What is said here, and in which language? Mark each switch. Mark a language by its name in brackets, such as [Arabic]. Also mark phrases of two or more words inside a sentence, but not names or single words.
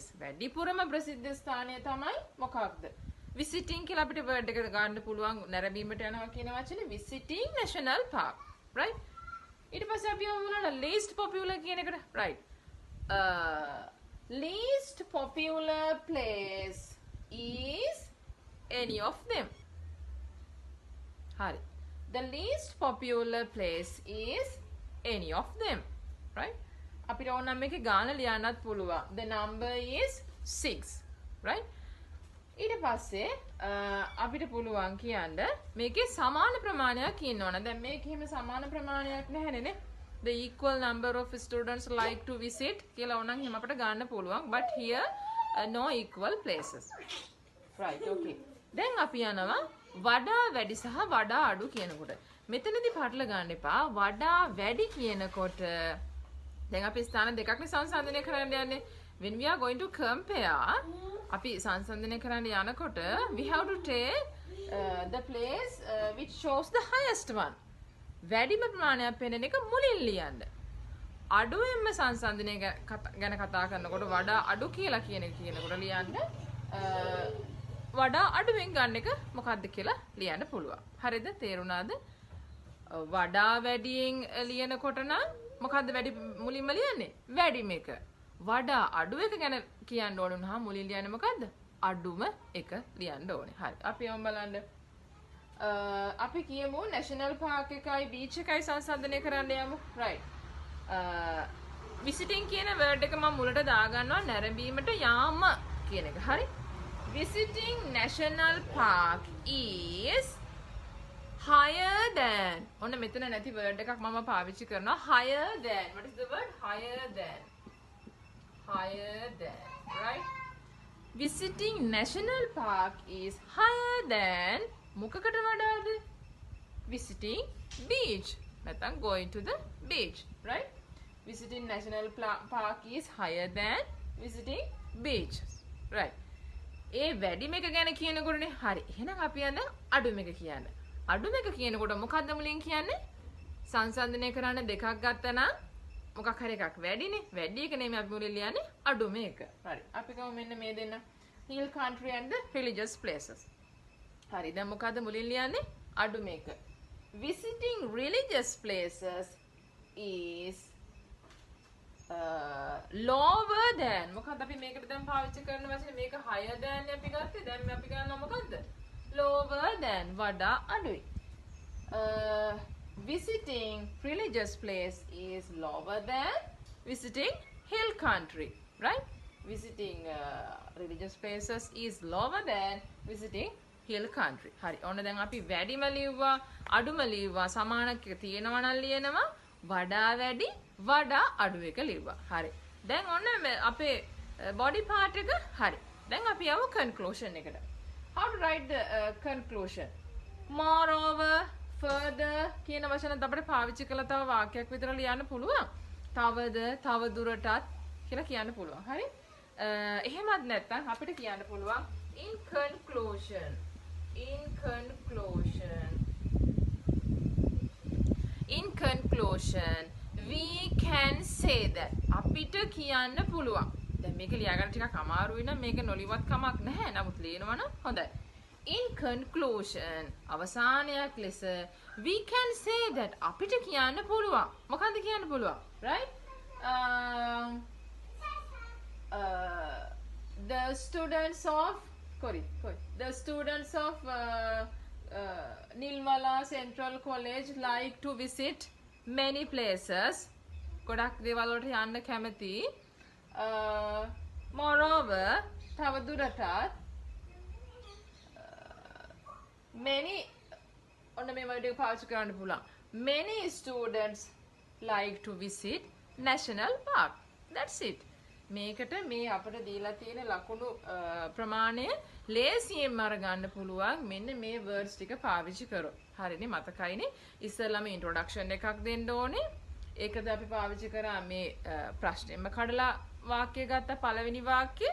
[Sinhala] වැඩිපුරම ප්‍රසිද්ධ ස්ථානය තමයි මොකක්ද? Visiting කියලා අපිට word එක ගන්න පුළුවන් නැරඹීමට යනවා කියන වචනේ [English] visiting National Park. [Sinhala] Right? ඊට පස්සේ අපි යමු මොනවාද? [English] least popular [Sinhala] කියන එකට. [English] Right. Least popular place is any of them. [Sinhala] Hari. [English] The least popular place is any of them. Right? [Sinhala] අපිට ඕන නම් මේකේ ගාන ලියන්නත් පුළුවන්. [English] The number is 6. Right? [Sinhala] ඊට පස්සේ අපිට පුළුවන් කියන්න මේකේ සමාන ප්‍රමාණයක් කියන්න ඕන. දැන් මේකේ හිම සමාන ප්‍රමාණයක් නැහැනේ නේ. [English] The equal number of students like to visit [Sinhala] කියලා ඕනනම් එහෙම අපිට ගන්න පුළුවන්. [English] But here no equal places. Right, okay. [Sinhala] දැන් අපි යනවා වඩා වැඩි සහ වඩා අඩු කියනකොට. මෙතනදී පටල ගන්න එපා. වඩා වැඩි කියනකොට දැන් අපි ස්ථාන දෙකක්නේ සංසන්දනය කරන්න යන්නේ. [English] When we are going to compare [Sinhala] අපි සංසන්දනය කරන්න යනකොට [English] we have to take the place which shows the highest one. [Sinhala] වැඩිම ප්‍රමාණයක් පෙනෙන එක මුලින් ලියන්න. අඩුවෙන්ම සංසන්දනය ගැන කතා කරනකොට වඩා අඩු කියලා කියනකොට ලියන්න වඩා අඩුවෙන් ගන්න එක මොකක්ද කියලා ලියන්න පුළුවන්. හරිද? තේරුණාද? වඩා වැඩියෙන් ලියනකොට නම් මොකද්ද වැඩි මුලින්ම ලියන්නේ? වැඩිම එක. වඩා අඩු එක ගැන කියන්න ඕන වුණාම මුලින් ලියන්නේ මොකද්ද? අඩුම එක ලියන්න ඕනේ. හරි. අපි යමු බලන්න. අපි කියමු [English] national park [Sinhala] එකයි beach එකයි සංසන්දනය කරන්න යමු. right. visiting කියන word එක මම මුලට දාගන්නවා නැරඹීමට යාම කියන එක. හරි. [English] visiting national park is higher than. [Sinhala] ඔන්න මෙතන නැති word එකක් මම පාවිච්චි කරනවා. [English] higher than. what is the word? higher than. higher than. right. visiting national park is higher than [Sinhala] මොකකට වඩාද? [English] visiting beach. නැත්නම් going to the beach. right. visiting national park is higher than visiting beach. right. [Sinhala] ඒ වැඩිම එක ගැන කියනකොටනේ. හරි. එහෙනම් අපි යන අඩුම එක කියන්න. අඩුම එක කියනකොට මොකද්ද මුලින් කියන්නේ? සංසන්දනය කරන්න දෙකක් ගත්තා නම් මොකක් හරි එකක් වැඩිනේ. වැඩි එක නෙමෙයි අපි මුලින් ලියන්නේ අඩුම එක. හරි. අපි ගමු මෙන්න මේ දෙන්න. [English] hill country and the religious places. [Sinhala] හරි. දැන් මොකද්ද මුලින් ලියන්නේ? අඩුම එක. [English] visiting religious places is lower than. [Sinhala] මොකද්ද අපි මේකට දැන් පාවිච්චි කරන වචනේ මේක [English] higher than [Sinhala] අපි ගත්තේ. දැන් අපි ගන්නවා මොකද්ද? [English] lower than. [Sinhala] වඩා අඩුයි. [English] visiting religious place is lower than visiting hill country. right. visiting religious places is lower than visiting hill country. [Sinhala] හරි. ඔන්න දැන් අපි වැඩිම ලිව්වා, අඩුම ලිව්වා, සමානක තියෙනවා නම් ලියනවා, වඩා වැඩි, වඩා අඩු එක ලිව්වා. හරි. දැන් ඔන්න අපේ [English] body part [Sinhala] එක හරි. දැන් අපි යමු conclusion එකට. [English] How to write the conclusion? Moreover, further [Sinhala] කියන වචන අපිට පාවිච්චි කළා තව වාක්‍යයක් විතර ලියන්න පුළුවන්. තවද, තව දුරටත් කියලා කියන්න පුළුවන්. හරි. එහෙමත් නැත්නම් අපිට කියන්න පුළුවන් [English] in conclusion. In conclusion, we can say that. [Sinhala] අපිට කියන්න පුළුවන්. දැන් මේක ලියාගන්න ටිකක් අමාරුයි නම් මේක නොලිවත් කමක් නැහැ. නමුත් ලියනවා නම් හොඳයි. [English] In conclusion, [Sinhala] අවසානයක් ලෙස [English] we can say that. [Sinhala] අපිට කියන්න පුළුවන්. මොකද්ද කියන්න පුළුවන්? [English] right? The students of the students of Nilmala Central College like to visit many places. [Sinhala] ගොඩක් දේවල් වලට යන්න කැමති. Moreover, තව දුරටත් many ඔන්න මේ වගේ පාවිච්චි කරන්න පුළුවන්. [English] Many students like to visit national park. That's it. [Sinhala] මේකට මේ අපිට දීලා තියෙන ලකුණු ප්‍රමාණය ලේසියෙන් අරගන්න පුළුවන් මෙන්න මේ words ටික පාවිච්චි කරොත්. හරිනේ මතකයිනේ. ඉස්සෙල්ලාම introduction එකක් දෙන්න ඕනේ. ඒකද අපි පාවිච්චි කරා මේ ප්‍රශ්නෙම කඩලා වාක්‍ය ගත්ත පළවෙනි වාක්‍යය.